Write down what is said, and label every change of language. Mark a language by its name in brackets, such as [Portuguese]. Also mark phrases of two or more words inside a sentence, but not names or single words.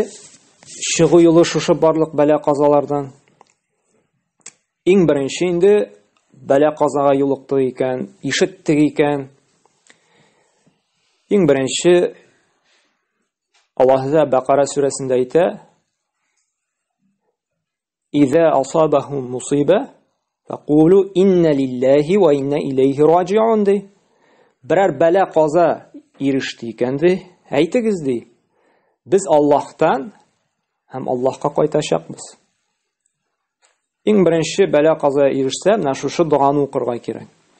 [Tatar] Чыгу юлы шушы барлык бәла казалардан. Иң беренче инде бәла казага юлыкты икән, ишеттек икән. Иң беренче Аллаһ Бақара сүрәсендә әйтә: [Arabic] "إذا أصابتهم مصيبة فقولوا إنا لله وإنا إليه راجعون." [Tatar] Берәр бәла каза иреште икән ди, әйтегез ди. Без Аллаһтан һәм Аллаһка кайтачакбыз. Иң беренче бәла каза ирешсә, менә шушы дуганы укырга кирәк.